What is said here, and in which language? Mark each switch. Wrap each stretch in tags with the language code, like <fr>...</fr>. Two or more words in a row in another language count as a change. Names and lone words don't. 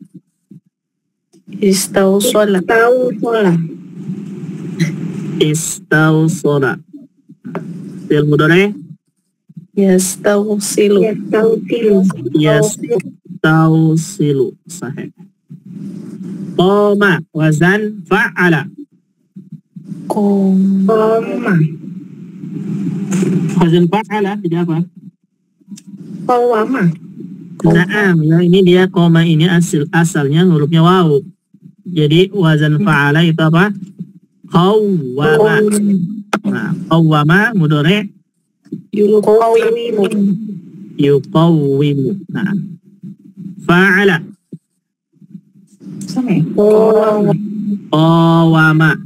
<ar>استوصل. توصل. استوصل. فعل مضارع' يستوصل. يستوصل. يستوصل. صحيح. قام وزن فعّل. قام. وزن فعّل</ar> <id>jadi apa?</id> <ar>قوّم.</ar> <id>Naam, ya ini dia koma ini asalnya hurufnya waw. Jadi</id> <ar>وزن فعّل</ar> <id>itu apa? Qawwama.</id> <ar>Nah, قوّم مضارع' يقوّم. يقوّم. Nah, فعّل. قوّم.</ar>